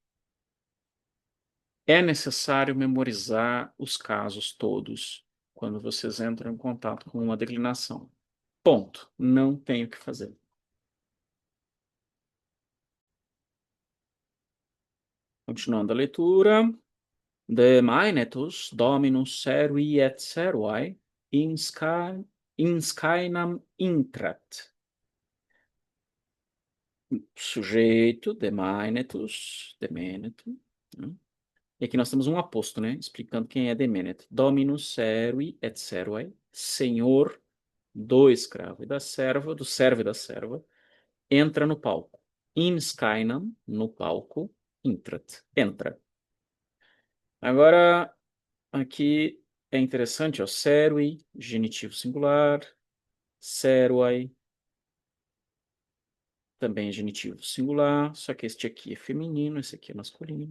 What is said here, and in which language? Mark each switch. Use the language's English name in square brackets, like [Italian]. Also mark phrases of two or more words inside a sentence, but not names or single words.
[Portuguese] É necessário memorizar os casos todos quando vocês entram em contato com uma declinação. Ponto. Não tem o que fazer. Continuando a leitura. [Latin] De maenetus dominus servi et servae in scaenam intrat. [Portuguese] Sujeito, de maenetus, demeneto, né? E aqui nós temos um aposto, né? Explicando quem é demeneto. [Latin] Dominus servi et servae, [Portuguese] senhor do escravo e da serva, do servo e da serva, entra no palco. [Latin] In scaenam, [Portuguese] no palco, intrat, entra. Agora, aqui é interessante, ó, serui, genitivo singular, seruai, também é genitivo singular, só que este aqui é feminino, esse aqui é masculino.